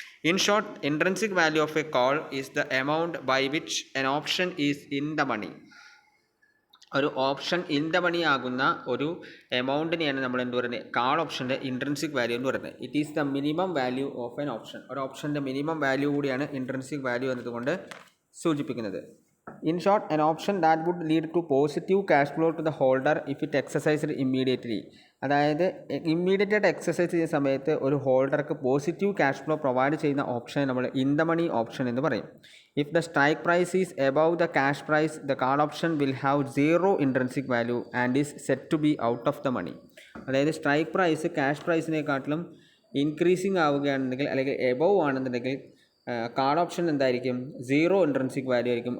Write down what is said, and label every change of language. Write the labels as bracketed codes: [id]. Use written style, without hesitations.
[en] In short, intrinsic value of a call is the amount by which an option is in the money. [ml] ഒരു option in the money ആകുന്ന ഒരു എമൗണ്ടിനെയാണ് നമ്മൾ എന്ത് പറയുന്നത്, call ഓപ്ഷൻ്റെ intrinsic value എന്ന് പറയുന്നത്. [en] It is the minimum value of an option. [ml] ഒരു ഓപ്ഷൻ്റെ minimum value കൂടിയാണ് ഇൻട്രിൻസിക് വാല്യൂ എന്നതുകൊണ്ട് സൂചിപ്പിക്കുന്നത്. [en] In short, an option that would lead to positive cash flow to the holder if it exercised immediately. [ml] അതായത് immediate ആയിട്ട് exercise ചെയ്യുന്ന സമയത്ത് ഒരു ഹോൾഡർക്ക് positive cash flow provide ചെയ്യുന്ന ഓപ്ഷനെ നമ്മൾ ഇൻ ദ മണി ഓപ്ഷൻ എന്ന് പറയും. [en] If the strike price is above the cash price the call option will have zero intrinsic value and is set to be out of the money. [ml] അതായത് strike price cash പ്രൈസിനെക്കാട്ടിലും increasing ആവുകയാണെന്നുണ്ടെങ്കിൽ അല്ലെങ്കിൽ above ആണെന്നുണ്ടെങ്കിൽ call option എന്തായിരിക്കും, zero intrinsic value ആയിരിക്കും.